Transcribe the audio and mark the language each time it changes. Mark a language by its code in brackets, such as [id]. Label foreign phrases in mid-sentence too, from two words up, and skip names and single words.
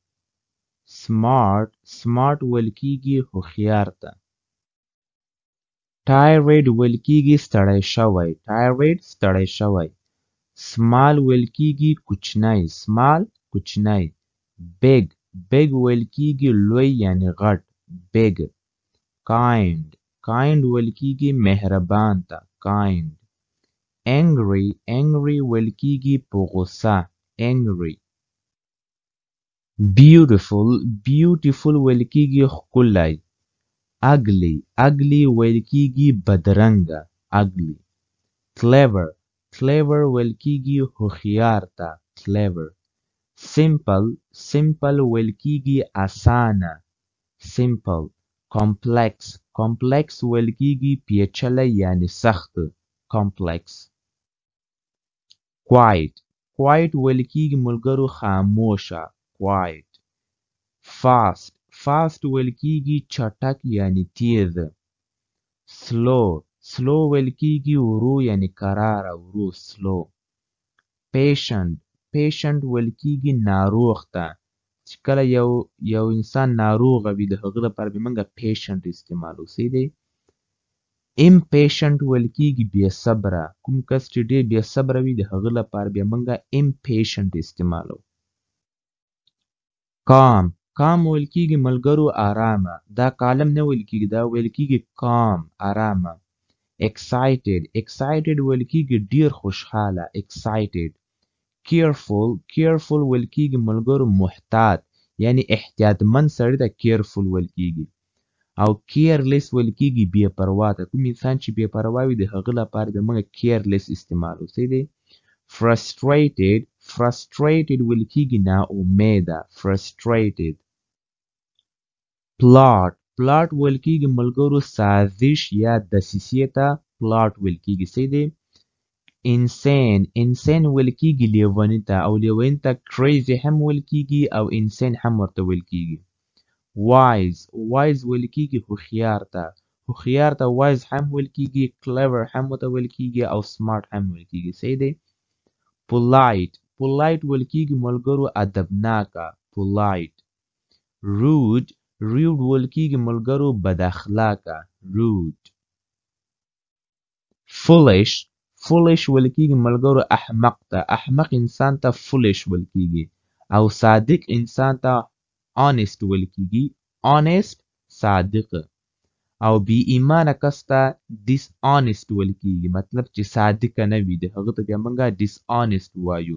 [ps] smart ویل کېږي هوښیار ته. tired ویل کېږي ستړی شوی. small ویل کېږي کوچنی. big ویل کېږي لوی یعنی غټ. [en] big. [ps] kind ویل کېږي مهربان ته. [en] kind. [ps] angry ویل کېږي په غوسه. [en] angry. beautiful [ps] ویل کېږي ښکلی. ugly ویل کېږي بدرنګه. [en] ugly. [ps] clever ویل کېږي هوښیار ته. [en] clever. [ps] simple ویل کېږي اسانه. [en] simple. complex [ps] ویل کېږي پیچلی یعنی سخت. [en] complex. quiet [ps] ویل کېږي ملګرو خاموشه. [en] quiet. [ps] fast ویل کېږي چټک یعنی تیز. slow ویل کېږي ورو یعنی کراره ورو. [en] slow. [ps] patient ویل کېږي ناروغ ته. چې کله یو انسان ناروغه وي د هغه لپاره به موږ patient استعمالو. صحیح دی. impatient ویل کېږي بې صبره. کوم کس چې ډېر بې صبره وي د هغه لپاره به موږ impatient استعمالو. calm ویل کېږي ملګرو آرامه. دا کالم نه ویل کېږي دا ویل کېږي calm آرامه. excited ویل کېږي ډېر خوشحاله. [en] excited. [ps] careful ویل کېږي ملګرو محتاط یعنی احتیاطمن سړی ته careful ویل کېږي. او careless ویل کېږي بې پروا ته. کوم انسان چې بې پروا وي د هغه لپاره به موږ careless استعمالو. صحیح دی. frustrated ویل کېږي ناامیده. [en] frustrated. plot [ps] ویل کېږي ملګرو سازش یا دسیسې ته plot ویل کېږي. صحیح دی. insane ویل کېږي لیوني ته او لیوني ته crazy هم ویل کېږي او insane هم ورته ویل کېږي. wise ویل کېږي هوښیار ته wise هم ویل کېږي. clever هم ورته ویل کېږي او smart هم ویل کېږي. صحیح دی. polite ویل کېږي ملګرو ادبناکه. [en] polite. [ps] rude ویل کېږي ملګرو بد اخلاقه. [en] rude. [ps] foolish ویل کېږي ملګرو احمق ته. احمق انسان ته foolish ویل کېږي او صادق انسان ته honest ویل کېږي. honest صادق. او بې ایمانه کس ته dishonest ویل کېږي مطلب چې صادق نه وي د هغه ته بیا موږ dishonest وایو.